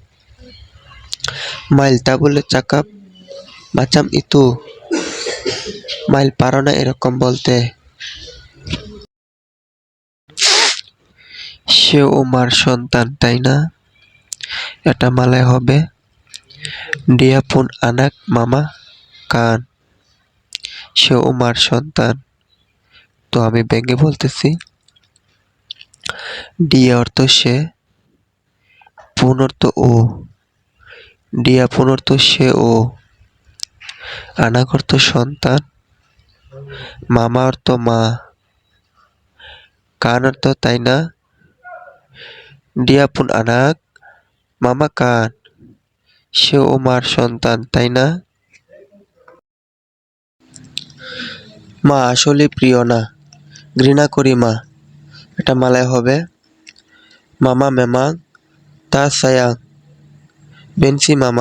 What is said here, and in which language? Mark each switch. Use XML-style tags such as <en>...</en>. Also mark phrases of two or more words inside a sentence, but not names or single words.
<ms>Mail tak boleh cakap macam itu,</ms> <bn>মাইল পারো না এরকম বলতে। সে ও মার সন্তান তাই না? এটা মালায় হবে</bn> <ms>dia pun anak mama kan.</ms> <bn>সে ও মার সন্তান। তো আমি ব্যাঙ্গে বলতেছি, dia অর্থ সে, পুন অর্থ ও,</bn> <ms>dia pun</ms> <bn>অর্থ সে ও, আনাক অর্থ সন্তান, মামা অর্থ মা, কান অর্থ তাই না,</bn> <ms>dia pun anak mama kan.</ms> <bn>সে ও মার সন্তান তাই না? মা আসলে প্রিয় না, ঘৃণা করি মা। এটা মালায় হবে</bn> <ms>mama memang tak sayang benci mama.</ms>